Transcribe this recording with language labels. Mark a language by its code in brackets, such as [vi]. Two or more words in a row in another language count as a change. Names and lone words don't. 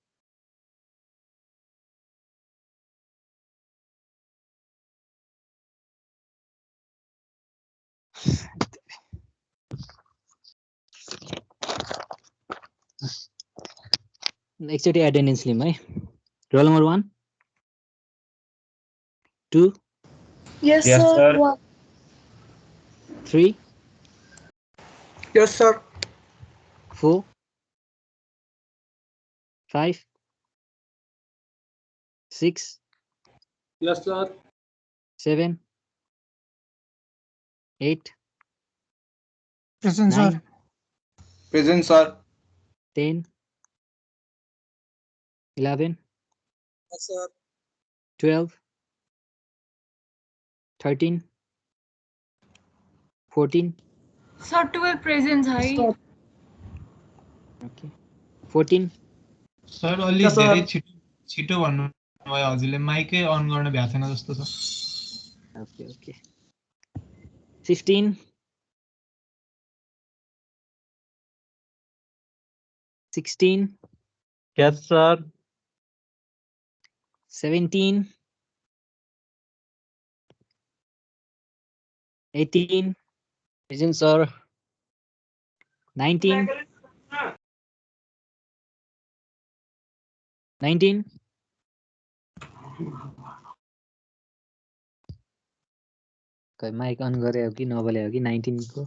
[ne] एकचोटि एटेन्डेन्स लिउँ है [en] roll number [ne] 1 2 [en] Yes, Yes, sir. sir. 3 Yes, sir. 4 5 6 Yes, sir. 7 8 Present, sir. 9 Present, sir. 10 11 Yes, sir. 12 13 14 Sir, 12 presents high. ओके 14 [ne] सर अलि [en] Yes, sir. [ne] धेरै छिटो भन्नु भयो हजुरले माइकै अन गर्न भ्याएको छैन जस्तो छ [en] okay okay 15 16 Yes, sir. [ne] 17 18 [en] present sir [ne] 19 19 खै [en] mic on [ne] गरे हो कि नबोले हो कि 19 को